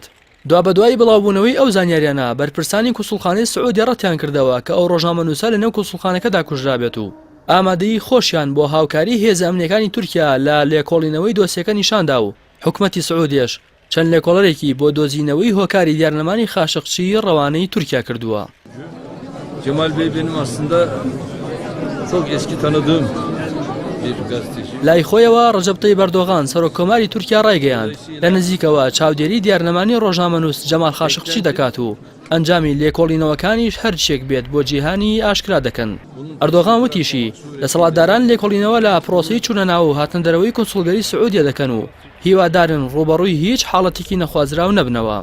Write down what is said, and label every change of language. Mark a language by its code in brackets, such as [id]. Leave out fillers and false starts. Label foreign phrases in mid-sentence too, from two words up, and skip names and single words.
[ckb] دوا بەدوای بڵاوبوونەوەی ئەو زانیاریانە بەرپرسانی کونسوڵخانەی سعودی ڕەتیان کردەوە کە ئەو ڕۆژنامەنووسە لەنێو کونسوڵخانەکەدا کوژرابێت و ئامادەی خۆشیان بۆ هاوکاری هێزە ئەمنیەکانی تورکیا لە لێکۆڵینەوەی دۆسیەکە نیشاندا و حکومەتی سعودیش چەند لێکۆڵەرێکی بۆ دۆزینەوەی هۆکاری دیارنەمانی خاشقچی ڕەوانەی تورکیا کردووە. [tr] Cemal Bey benim aslında çok eski tanıdığım bir gazeteci. [ckb] لای خۆیەوە ڕەجەب تەیب ئەردۆغان سەرۆکۆماری تورکیا ڕایگەیاند لە نزیکەوە چاودێری دیارنەمانی ڕۆژنامەنووس جەمال خاشقچی دەکات و ئەنجامی لێکۆڵینەوەکانیش هەرچێک بێت بۆ جیهانی ئاشکرا دەکەن. ئەردۆغان وتیشی دەسەڵاتداران لێکۆڵینەوە لە پرۆسەی چوونە ناو و هاتن دەرەوەی کونسوڵگەری سعودیە دەکەن و هیوادارن ڕوبەڕووی هیچ حاڵەتێکی نەخوازراو نەبنەوە.